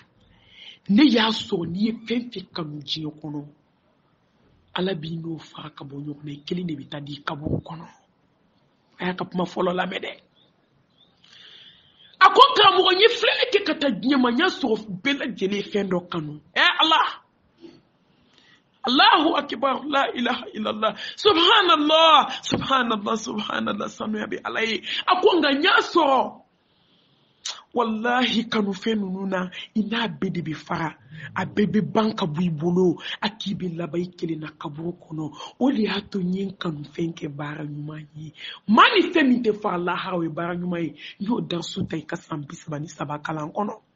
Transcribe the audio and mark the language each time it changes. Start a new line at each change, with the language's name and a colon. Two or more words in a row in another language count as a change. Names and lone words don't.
Bambara: Ne y'a sɔrɔ n'i ye fɛn fɛn kanu diɲɛ kɔnɔ Ala b'i n'o fara ka bɔ ɲɔgɔn na i kelen de bɛ taa di kaburu kɔnɔ. A y'a ka kuma fɔlɔ lamɛn dɛ. A ko karamɔgɔ n ye filɛli kɛ ka taa diɲɛ ma n y'a sɔrɔ bɛɛ lajɛlen fɛn dɔ kanu.
Arabic: الله الله أكبر لا إله إلا الله سبحان الله سبحان الله سبحان الله subhanallah
Bambara: sanuya bɛ Ala ye. A ko nka n y'a sɔrɔ wallahi kanu fɛn ninnu na i n'a bɛɛ de bɛ fara. A bɛɛ bɛ ban ka bɔ i bolo a k'i bɛ laban i kelen na kaburu kɔnɔ. O de y'a to n ye kanu fɛn kɛ baara ɲuman ye. Maa ni fɛn min tɛ fara lahara o ye baara ɲuman ye. N y'o darsu ta i ka san 37 kalan kɔnɔ.